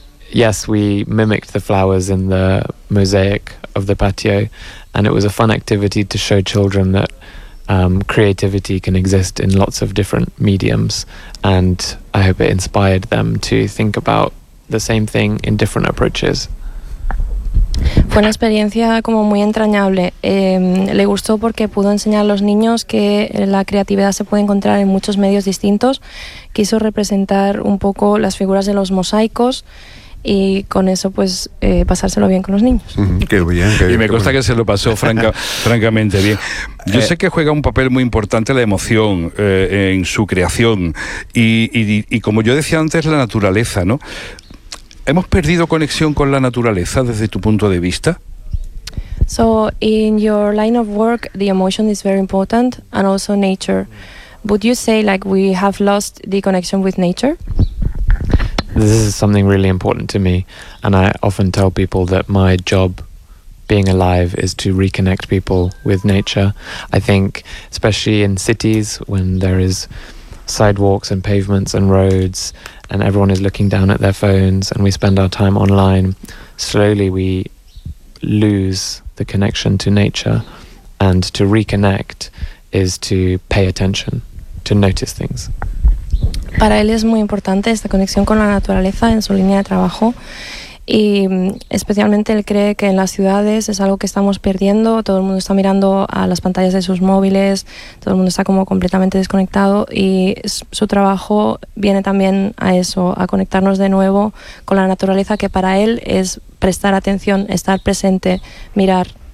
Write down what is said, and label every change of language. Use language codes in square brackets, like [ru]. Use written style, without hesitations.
[en] Yes, we mimicked the flowers in the mosaic of the patio, and it was a fun activity to show children that creativity can exist in lots of different mediums, and I hope it inspired them to think about the same thing in different approaches. [es] Fue una experiencia como muy entrañable. Le gustó porque pudo enseñar a los niños que la creatividad se puede encontrar en muchos medios distintos. Quiso representar un poco las figuras de los mosaicos, y con eso pues pasárselo bien con los niños. Qué bien, qué bien. Y me consta que se lo pasó francamente bien. Yo sé que juega un papel muy importante la emoción en su creación, y como yo decía antes, la naturaleza, ¿no? ¿Hemos perdido conexión con la naturaleza desde tu punto de vista? [en] So in your line of work, the emotion is very important, and also nature. Would you say like we have lost the connection with nature? This is something really important to me, and I often tell people that my job, being alive, is to reconnect people with nature. I think, especially in cities, when there is sidewalks and pavements and roads, and everyone is looking down at their phones, and we spend our time online, slowly we lose the connection to nature, and to reconnect is to pay attention, to notice things. [es] Para él es muy importante esta conexión con la naturaleza en su línea de trabajo, y especialmente él cree que en las ciudades es algo que estamos perdiendo. Todo el mundo está mirando a las pantallas de sus móviles, todo el mundo está como completamente desconectado, y su trabajo viene también a eso, a conectarnos de nuevo con la naturaleza, que para él es prestar atención, estar presente, mirar.